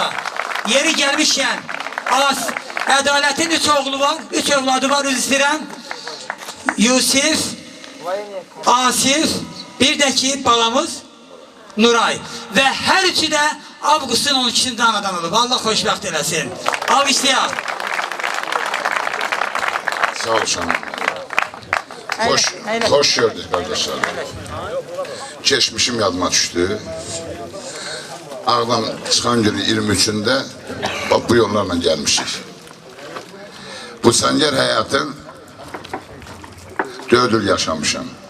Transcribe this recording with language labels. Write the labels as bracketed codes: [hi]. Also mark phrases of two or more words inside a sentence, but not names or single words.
[az] Yeri gəlmişkən, Ədalətin 3 oğlu var, 3 övladı var, üzr istəyirəm. Yusif, Asif, bir də ki balamız Nuray. Və hər üçü də Avqustun 12-sində anadan olub. Allah xoşbəxt eləsin. Alqışlayaq. [tr] Sağ ol Şahan. Hoş gördük kardeşler. Geçmişim yadıma düştü. Ağdan çıxan günü 23'ünde bak bu yollarla gelmişik. [az] Bu səngər həyatın 4 il yaşamışam.